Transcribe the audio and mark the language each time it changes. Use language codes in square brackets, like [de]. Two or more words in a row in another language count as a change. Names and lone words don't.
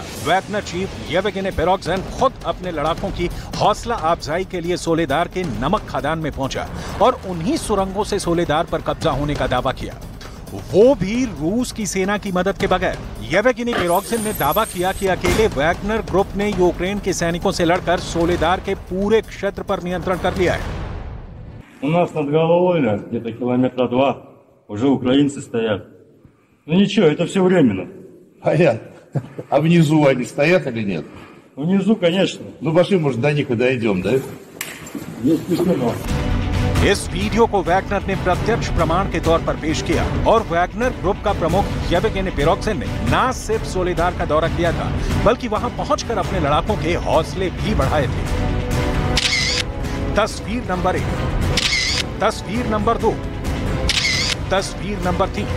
[hi] वैगनर चीफ येवगेनी पिरोगजिन खुद अपने लड़ाकों की हौसला अफजाई के लिए सोलेदार के नमक खदान में पहुंचा और उन्हीं सुरंगों से सोलेदार पर कब्जा होने का दावा किया, वो भी रूस की सेना की मदद के बगैर। येवगेनी पिरोगजिन ने दावा किया कि अकेले वैगनर ग्रुप ने यूक्रेन के सैनिकों से लड़कर सोलेदार के पूरे क्षेत्र पर नियंत्रण कर लिया है। [ru] У нас над головой, где-то километра 2, уже украинцы стоят. Ну ничего, это все временно. Понятно. А внизу они стоят или нет? Внизу, конечно. Ну пошли, может, до них и дойдем, да? Есть письмо. [hi] इस वीडियो को वैगनर ने प्रत्यक्ष प्रमाण के तौर पर पेश किया और वैगनर ग्रुप का प्रमुख येवगेनी पिरोगजिन ने न सिर्फ सोलेदार का दौरा किया था, बल्कि वहां पहुंचकर अपने लड़ाकों के हौसले भी बढ़ाए थे। तस्वीर नंबर 1, तस्वीर नंबर 2, तस्वीर नंबर 3।